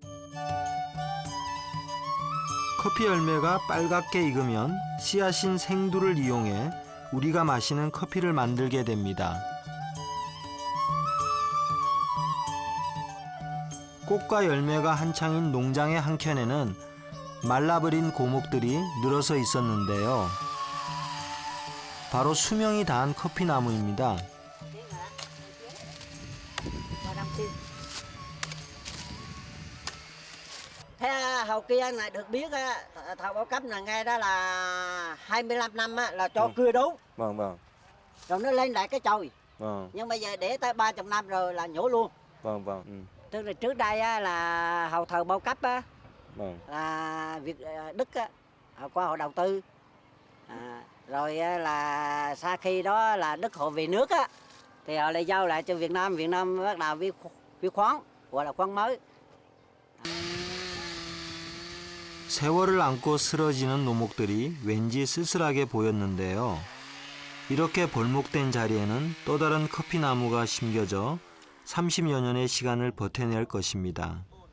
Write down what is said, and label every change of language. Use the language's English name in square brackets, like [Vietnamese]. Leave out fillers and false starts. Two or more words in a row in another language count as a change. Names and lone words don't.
[Korean] 커피 열매가 빨갛게 익으면 씨앗인 생두를 이용해 우리가 마시는 커피를 만들게 됩니다. 꽃과 열매가 한창인 농장의 한켠에는 말라버린 고목들이 늘어서 있었는데요. 바로 수명이 다한 커피나무입니다. [Vietnamese] Thế hầu kia này được biết thầu bao cấp là ngay đó là 25 năm là cho cưa đốn. Vâng vâng. Rồi nó lên lại cái chồi. Vâng. Nhưng bây giờ để tới 30 năm rồi là nhổ luôn. Vâng vâng. Tức là trước đây là hầu thờ bao cấp Vâng. là Việt Đức qua họ đầu tư. Rồi là sau khi đó là Đức họ về nước thì họ lại giao lại cho Việt Nam bắt đầu với khoáng gọi là khoáng mới. [Korean] 세월을 안고 쓰러지는 노목들이 왠지 쓸쓸하게 보였는데요. 이렇게 벌목된 자리에는 또 다른 커피나무가 심겨져 30여 년의 시간을 버텨낼 것입니다.